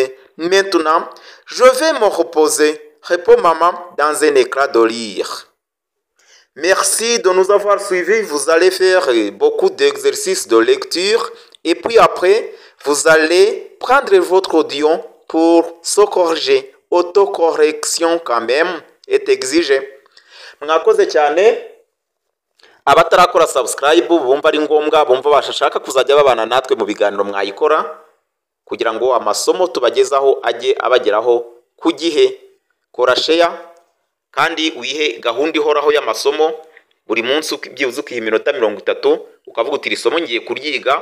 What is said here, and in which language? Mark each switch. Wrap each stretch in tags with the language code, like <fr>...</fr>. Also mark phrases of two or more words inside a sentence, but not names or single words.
<fr>Maintenant, je vais me reposer. Répond maman dans un éclat de rire. Merci de nous avoir suivis. Vous allez faire beaucoup d'exercices de lecture. Et puis après, vous allez prendre votre audio pour se corriger. Autocorrection quand même est exigée.</fr> <rw>Mwakoze cyane. Abatarakora subscribe bumva ari ngombwa, bumva bashaka kuzajya babana natwe mu biganiro mwayikora kugira ngo amasomo tubagezaho ajye abageraho ku gihe. Kora share kandi wihe gahunda ihoraho y'amasomo buri munsi byibuze ukiha iminota 30 ukavuga uti isomo ngiye kuryiga.</rw>